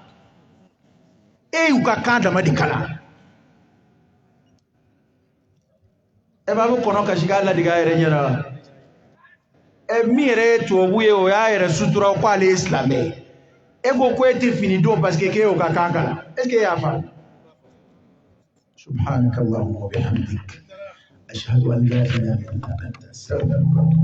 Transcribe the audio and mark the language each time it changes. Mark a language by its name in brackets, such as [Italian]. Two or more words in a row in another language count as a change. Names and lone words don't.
[Bambara] y'u ka kan dama de kalan e b'a bɛ kɔnɔ kasi k'a ladiga a yɛrɛ ɲɛna min yɛrɛ ye tubabu ye o y'a yɛrɛ sutura ko ale ye silamɛ ye e ko ko e tɛ fini don [French] parce que [Bambara] k'e y'o ka kan kalan [French] est ce que [Bambara] e y'a faamu [Arabic] سبحانك اللهم وبحمدك أشهد أن لا إله إلا أنت أستغفرك